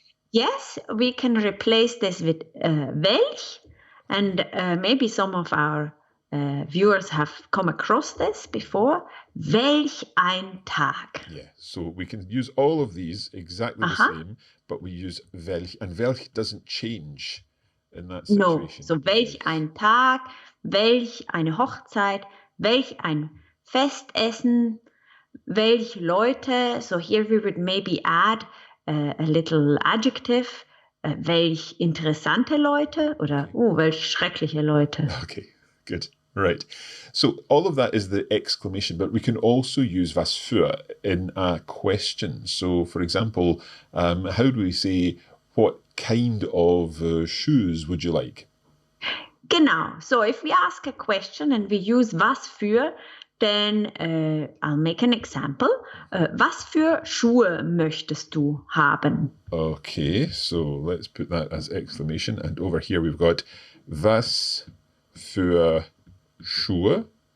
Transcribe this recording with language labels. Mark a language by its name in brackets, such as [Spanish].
[English] Yes, we can replace this with welch, and maybe some of our viewers have come across this before. [German] Welch ein Tag. [English] Yeah, so we can use all of these exactly the same, but we use welch, and welch doesn't change in that situation. No, so [German] welch ein Tag, welch eine Hochzeit, welch ein Festessen, welch Leute. [English] So here we would maybe add a little adjective, [German] welch interessante Leute oder welch schreckliche Leute. [English] Okay, good. Right. So all of that is the exclamation, but we can also use was für in a question. So for example, how do we say, what kind of shoes would you like? [German] Genau. [English] So if we ask a question and we use was für, then I'll make an example. [German] Was für Schuhe möchtest du haben? [English] Okay, so let's put that as exclamation. And over here we've got [German] was für Schuhe.